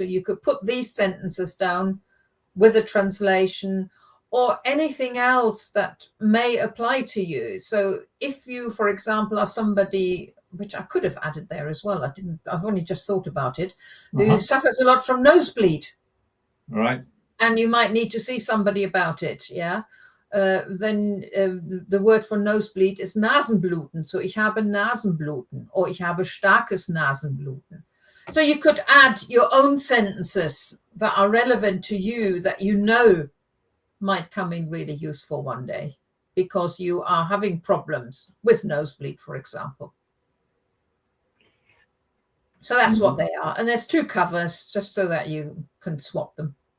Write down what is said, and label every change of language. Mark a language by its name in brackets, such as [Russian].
[English] So you could put these sentences down with a translation or anything else that may apply to you. So if you, for example, are somebody, which I could have added there as well, I've only just thought about it, who suffers a lot from nosebleed. Right. And you might need to see somebody about it, yeah. Then the word for nosebleed is Nasenbluten. [German] So ich habe Nasenbluten, or ich habe starkes Nasenbluten. [English] So you could add your own sentences that are relevant to you, that you know might come in really useful one day because you are having problems with nosebleed, for example. So that's what they are. And there's 2 covers just so that you can swap them.